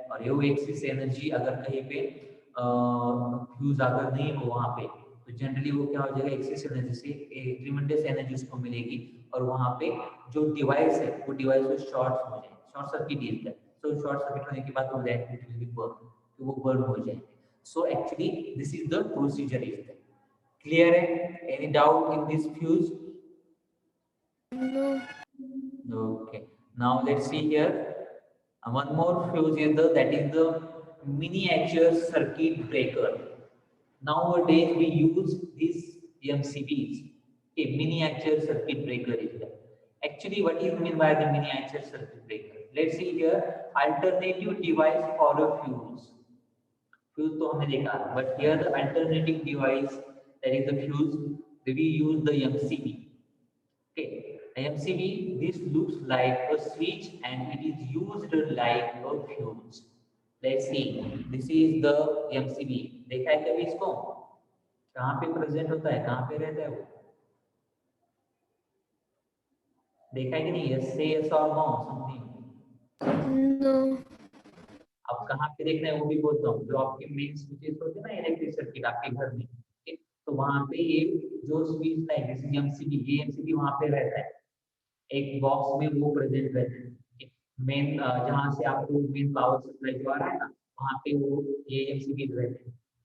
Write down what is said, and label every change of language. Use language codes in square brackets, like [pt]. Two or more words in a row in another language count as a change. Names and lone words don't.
[hi] और ये [en] excess energy [hi] अगर कहीं पे फ्यूज अगर नहीं हो वहाँ पे तो जनरली वो क्या हो जाएगा, [en] excess energy [hi] से [en] tremendous energy [hi] उसको मिलेगी और वहाँ पे जो डिवाइस है वो डिवाइस को शॉर्ट हो जाए, [en] short circuit is there. [hi] सो [en] short circuit [hi] होने के बाद वो [en] it will be burn, [hi] तो वो बर्न हो जाएंगे. [en] so actually this is the procedure is there. [hi] क्लियर है? [en] any doubt in this fuse? no. Okay, now let's see here. One more fuse is that is the miniature circuit breaker. Nowadays we use these MCBs. Okay, miniature circuit breaker is that. Actually, what is meant by the miniature circuit breaker? Let's see here. Alternative device for a fuse. [hi] Fuse तो हमने देखा, [en] but here the alternative device, that is the fuse. We use the MCB. Okay, MCB, this looks like a switch and it is used like a fuse. Let's see, this is the MCB. [hi] देखा है कभी इसको? कहाँ पे प्रेजेंट होता है, कहाँ पे रहता है वो? देखा है कि नहीं? [en] Yes, say yes or no, something. No. [hi] अब कहाँ पे देखना है वो भी बोलता हूँ. जो आपके [en] main switches [hi] होते हैं ना [en] electric circuit [hi] आपके घर में, तो वहाँ पे ये जो [en] switch light [hi] जैसे एमसीबी, ये एमसीबी वहाँ पे रहता है एक बॉक्स में, वो प्रेजेंट रहता है मेन जहाँ से आपको [en] main power supply [hi] जो आ रहा है ना, वहाँ पे वो ये एमसीबी रहते हैं.